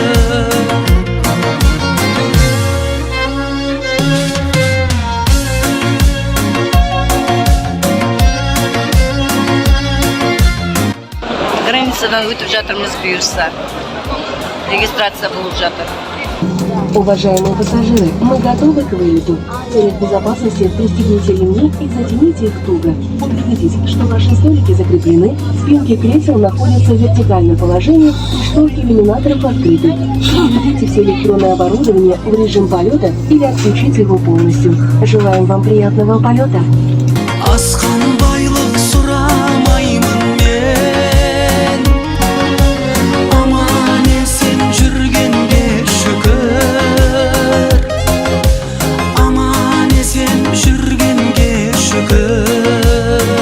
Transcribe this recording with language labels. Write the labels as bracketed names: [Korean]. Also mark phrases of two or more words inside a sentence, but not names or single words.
[Kazakh] Границадан өтіп жатырмыз бұйырса. Регистрация болып жатыр. [Russian] Уважаемые пассажиры, мы готовы к вылету. В целях безопасности пристегните ремни и затяните их туго. Убедитесь, что ваши столики закреплены, спинки кресел находятся в вертикальном положении и шторки иллюминаторов открыты. Переведите все электронное оборудование в режим полета или отключите его полностью. Желаем вам приятного полета. [Kazakh] Асқан байлық сұрамаймын мен, аман есен жүргенге шүкір, аман есен жүргенге шүкір.